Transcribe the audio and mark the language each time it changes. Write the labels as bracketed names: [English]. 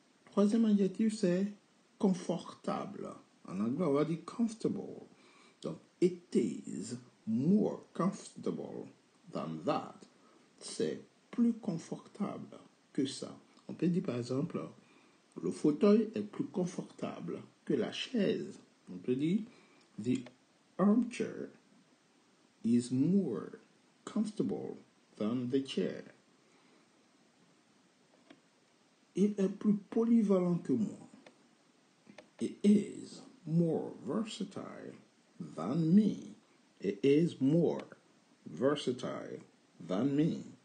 [French] Troisième adjectif, c'est confortable. En anglais, on va dire comfortable. [English] Donc, it is more comfortable than that. [French] C'est plus confortable que ça. On peut dire par exemple, le fauteuil est plus confortable que la chaise. On peut dire, [English] the armchair is more comfortable than the chair. [French] Il est plus polyvalent que moi. [English] It is more versatile than me. It is more versatile than me.